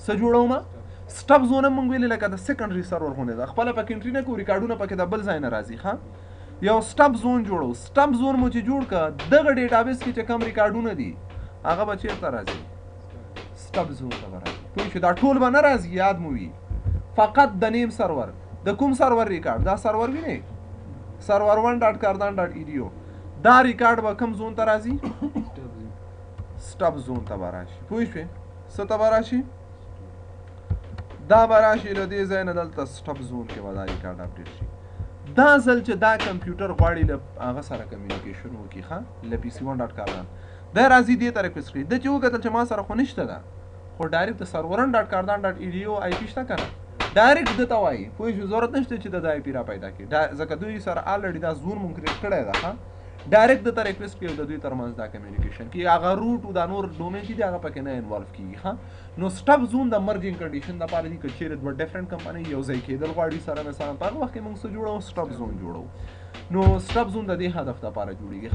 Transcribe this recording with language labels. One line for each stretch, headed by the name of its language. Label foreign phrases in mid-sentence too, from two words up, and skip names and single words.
Pashto: څه جوړوم
English: stub zone
Pashto: موږ ویلې لکه د
English: secondary server
Pashto: غوندې ده خپله پکې انټري نه کوو ریکارډونه پکې د بل ځای نه راځي ښه یو
English: stub zone
Pashto: جوړو
English: stub zone
Pashto: مو چې جوړ کړه دغه ډیټابیس کې چې کم ریکارډونه دي هغه به چېرته راځي
English: stub zone
Pashto: ته به راځي پوه شو دا ټول به نه راځي یاد مو وي فقط د
English: name server
Pashto: د کوم سرور ریکارډ دا سرور وینئ سرور 1.cardan.edu دا ریکارډ به کوم زون ته راځي
English: stub zone
Pashto: ته به راشي پوه شوې څه ته به راشي دا به راشي له دې ځای نه دلته
English: stub zone
Pashto: کې به دا ریکارډ اپډیټ شي دا ځل چې دا کمپیوټر غواړي له هغه سره کمیونیکیشن وکړي ښه له pc1.cardan دا راځي دې ته ریکویسټ کوي ده چې وکتل چې ما سره خو نشته ده خو ډایرکټ د server1.cardan.edu IP شته که نه ډایرکټ ده ته وایي پوه شو ضرورت نشته چې د IP را پیدا کړي ځکه دوی سره الریډي دا زون مونږ کریټ کړی ده ښه ډایرکټ د ته ریکویسټ کوي د دوی ترمنځ دا کمیونیکیشن کې هغه روټ او دا نور ډومین چې دي هغه پکې نه انوالو کېږي ښه نو
English: stub zone
Pashto: د
English: merging condition
Pashto: دپاره دي که چیرې دوه
English: different company
Pashto: یو ځای کېدل غواړي سره مثلا په هغه وخت کې موږ څه جوړوو
English: stub zone
Pashto: جوړوو نو
English: stub zone
Pashto: د دې هدف دپاره جوړېږي